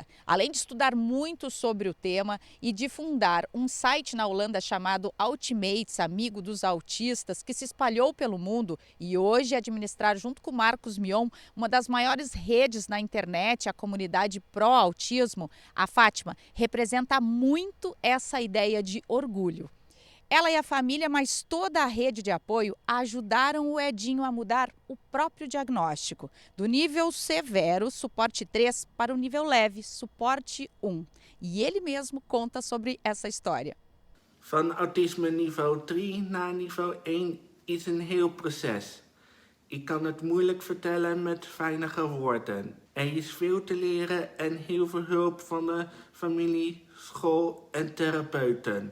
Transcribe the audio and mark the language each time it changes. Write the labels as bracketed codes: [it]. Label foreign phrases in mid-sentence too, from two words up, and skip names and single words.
[pt] Além de estudar muito sobre o tema e de fundar um site na Holanda chamado Ultimates, Amigo dos Autistas, que se espalhou pelo mundo e hoje administrar junto com Marcos Mion uma das maiores redes na internet, a comunidade pró-autismo, a Fátima representa muito essa ideia de orgulho. Ela e a família, mas toda a rede de apoio, ajudaram o Edinho a mudar o próprio diagnóstico, do nível severo, suporte 3, para o nível leve, suporte 1. E ele mesmo conta sobre essa história. [nl] Van autisme niveau 3 naar niveau 1 is een heel proces. Ik kan het moeilijk vertellen met weinige woorden. Is veel te leren en heel veel hulp van de familie, school en therapeuten.